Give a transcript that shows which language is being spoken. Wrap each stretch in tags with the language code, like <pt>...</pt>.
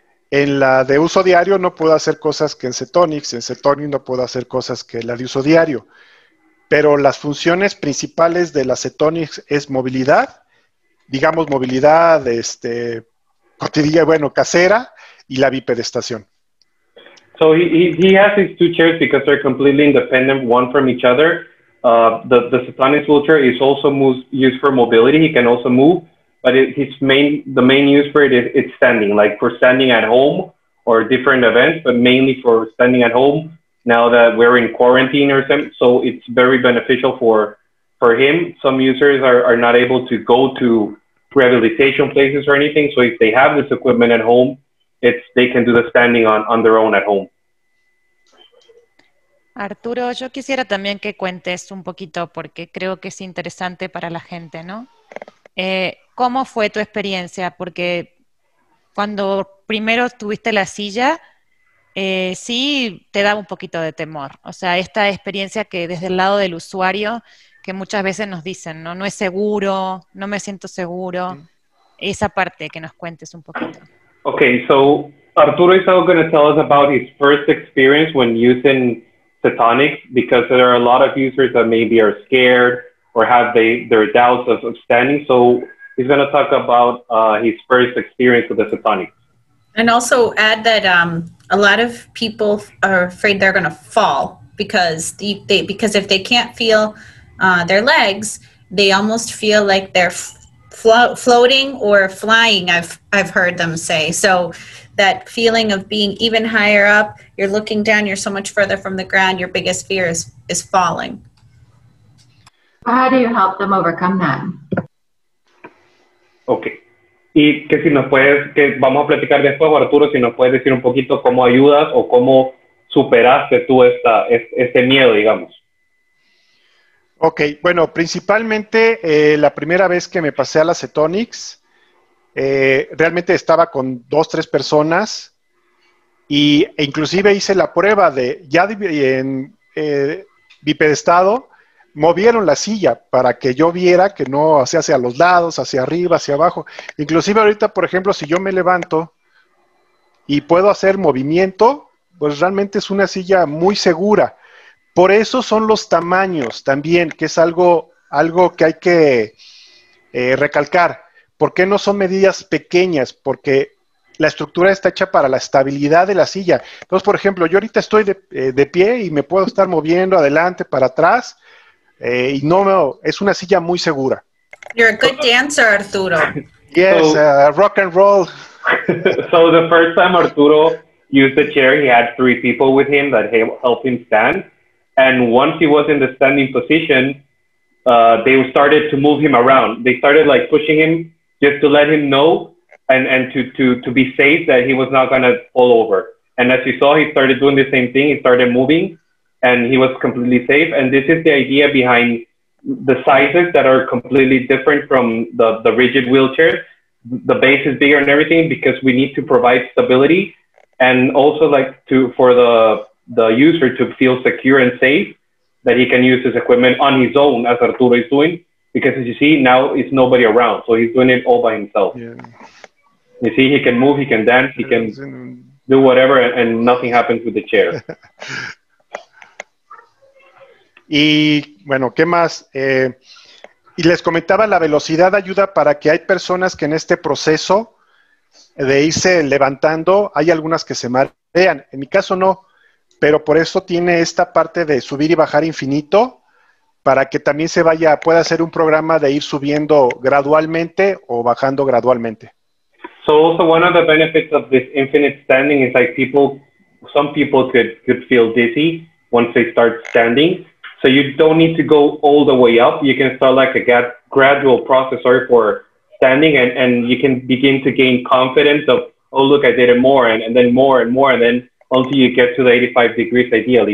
<es>En la de uso diario no puedo hacer cosas que en Cetonics no puedo hacer cosas que en la de uso diario. Pero las funciones principales de la Cetonics es movilidad, digamos cotidiana, casera, y la bipedestación.</es> <en>So he has these two chairs because they're completely independent, one from each other. The Satanist wheelchair is also used for mobility. He can also move, but the main use for it is it's standing, like for standing at home or different events, but mainly for standing at home now that we're in quarantine or something. So it's very beneficial for him. Some users are not able to go to rehabilitation places or anything. So if they have this equipment at home, they can do the standing on their own at home.</en> <es>Arturo, yo quisiera también que cuentes un poquito, porque creo que es interesante para la gente, ¿no? ¿Cómo fue tu experiencia? Porque cuando primero tuviste la silla, sí te daba un poquito de temor. O sea, esta experiencia que desde el lado del usuario, que muchas veces nos dicen, ¿no? No es seguro, no me siento seguro. Esa parte que nos cuentes un poquito.</es> <en>Okay, so Arturo is now going to tell us about his first experience when using Satonics, because there are a lot of users that maybe are scared or have their doubts of standing. So he's going to talk about his first experience with the Satonics. And also add that a lot of people are afraid they're going to fall because because if they can't feel their legs, they almost feel like they're floating or flying. I've heard them say. So that feeling of being even higher up, you're looking down, you're so much further from the ground, your biggest fear is falling. How do you help them overcome that? Okay.</en> <es>Y que si nos puedes, que vamos a platicar después, Arturo, si nos puedes decir un poquito cómo ayudas o cómo superaste tú este miedo, digamos. Ok, bueno, principalmente la primera vez que me pasé a la Satonics, realmente estaba con 2, 3 personas e inclusive hice la prueba de, ya en bipedestado, movieron la silla para que yo viera que no hacia los lados, hacia arriba, hacia abajo. Inclusive ahorita, por ejemplo, si yo me levanto y puedo hacer movimiento, pues realmente es una silla muy segura. Por eso son los tamaños también, que es algo que hay que recalcar. ¿Por qué no son medidas pequeñas? Porque la estructura está hecha para la estabilidad de la silla. Entonces, por ejemplo, yo ahorita estoy de pie y me puedo estar moviendo adelante, para atrás, y es una silla muy segura.</es> <en>You're a good dancer, Arturo. Yes, rock and roll. So the first time Arturo used the chair, he had 3 people with him that helped him stand. And once he was in the standing position, they started to move him around. They started like pushing him just to let him know and to be safe that he was not going to fall over. And as you saw, he started doing the same thing. He started moving and he was completely safe. And this is the idea behind the sizes that are completely different from the rigid wheelchairs. The base is bigger and everything because we need to provide stability and also like for the user to feel secure and safe that he can use his equipment on his own, as Arturo is doing, because as you see, now it's nobody around, so he's doing it all by himself. Yeah. You see, he can move, he can dance, he can do whatever, and nothing happens with the chair.</en> <es>Y bueno, ¿qué más? Y les comentaba, la velocidad ayuda para que hay personas que en este proceso de irse levantando, hay algunas que se marean. En mi caso no, pero por eso tiene esta parte de subir y bajar infinito, para que también pueda hacer un programa de ir subiendo gradualmente o bajando gradualmente.</es> <en>So also one of the benefits of this infinite standing is like some people could feel dizzy once they start standing. So you don't need to go all the way up. You can start like a gradual process for standing, and you can begin to gain confidence of, oh, look, I did it more, and then more and more, and then until you get to the 85 degrees ideally.</en>